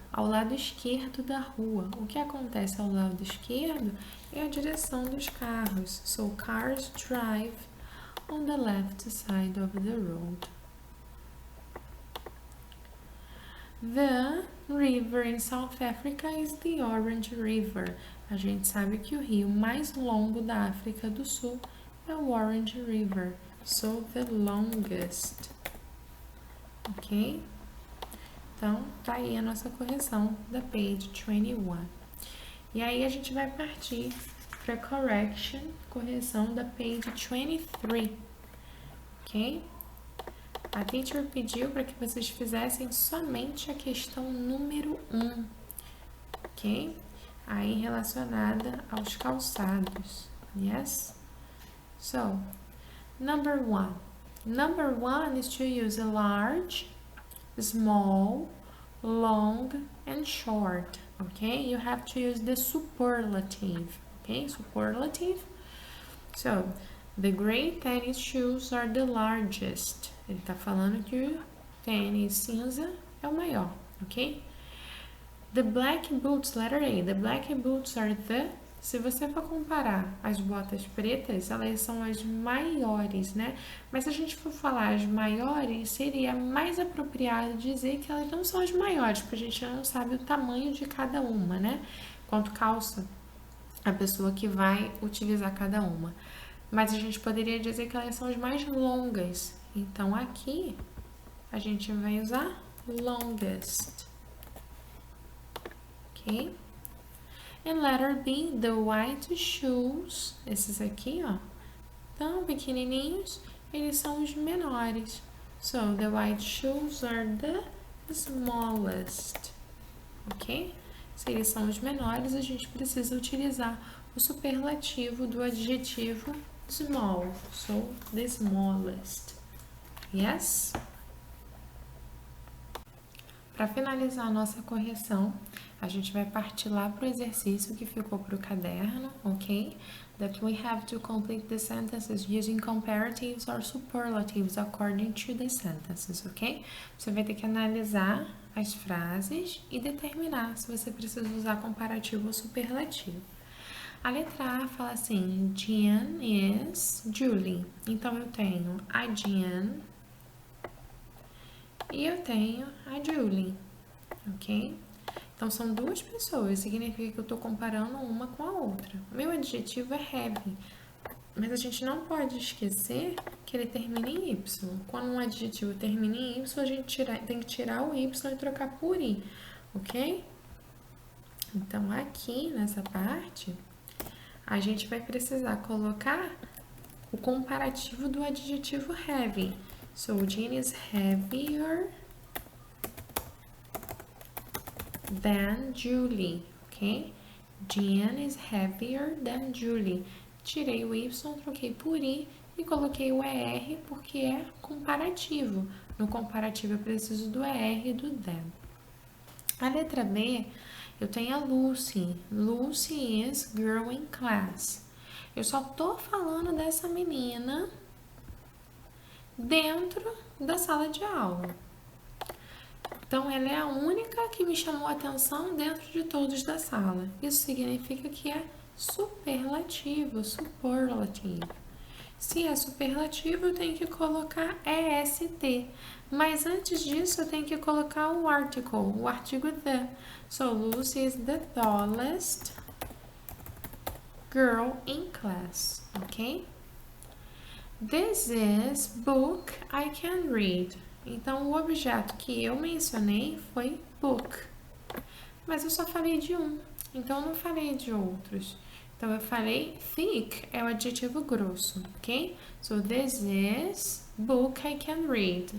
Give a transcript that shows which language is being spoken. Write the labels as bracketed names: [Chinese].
[Portuguese] Ao lado esquerdo da rua. O que acontece ao lado esquerdo é a direção dos carros. [English] So, cars drive on the left side of the road. The river in South Africa is the Orange River. [Portuguese] A gente sabe que o rio mais longo da África do Sul é o Orange River. [English] So, the longest. Ok? [Portuguese] Então, tá aí a nossa correção da page 21. E aí, a gente vai partir para correção da page 23. Ok? A teacher pediu para que vocês fizessem somente a questão número 1, ok? Aí relacionada aos calçados, yes? [English] So, number 1. Number 1 is to use a large, small, long, and short, okay? You have to use the superlative, okay? Superlative. So, the gray tennis shoes are the largest. [Portuguese] Ele tá falando que o tênis cinza é o maior, ok? [English] The black boots, letter A. The black boots are the [Portuguese] Se você for comparar as botas pretas, elas são as maiores, né? Mas se a gente for falar as maiores, seria mais apropriado dizer que elas não são as maiores, porque a gente não sabe o tamanho de cada uma, né? Quanto calça a pessoa que vai utilizar cada uma. Mas a gente poderia dizer que elas são as mais longas. Então, aqui, a gente vai usar longest. Ok? [English] And letter B, the white shoes, [Portuguese] esses aqui, ó, tão pequenininhos, eles são os menores. [English] So, the white shoes are the smallest. Ok? [Portuguese] Se eles são os menores, a gente precisa utilizar o superlativo do adjetivo small. [English] So, the smallest. Yes? [Portuguese] Para finalizar a nossa correção, a gente vai partir lá para o exercício que ficou para o caderno, ok? [English] That we have to complete the sentences using comparatives or superlatives according to the sentences, ok? [Portuguese] Você vai ter que analisar as frases e determinar se você precisa usar comparativo ou superlativo. A letra A fala assim, [English] Jean is Julie. [Portuguese] Então, eu tenho a Jean e eu tenho a Julie, ok? Então, são duas pessoas, significa que eu estou comparando uma com a outra. O meu adjetivo é heavy, mas a gente não pode esquecer que ele termina em Y. Quando um adjetivo termina em Y, a gente tem que tirar o Y e trocar por I, ok? Então, aqui nessa parte, a gente vai precisar colocar o comparativo do adjetivo heavy. [English] So, Jean is heavier than Julie, ok? Jean is heavier than Julie. [Portuguese] Tirei o Y, troquei por I e coloquei o ER porque é comparativo. No comparativo eu preciso do ER e do than. A letra B, eu tenho a Lucy. [English] Lucy is girl in class. [Portuguese] Eu só tô falando dessa menina dentro da sala de aula. Então, ela é a única que me chamou a atenção dentro de todos da sala. Isso significa que é superlativo, superlative. Se é superlativo, eu tenho que colocar EST. Mas antes disso, eu tenho que colocar o article, o artigo the. [English] So, Lucy is the tallest girl in class, ok? This is book I can read. [Portuguese] Então, o objeto que eu mencionei foi book. Mas eu só falei de um, então eu não falei de outros. Então, eu falei thick é o adjetivo grosso, ok? [English] So, this is book I can read.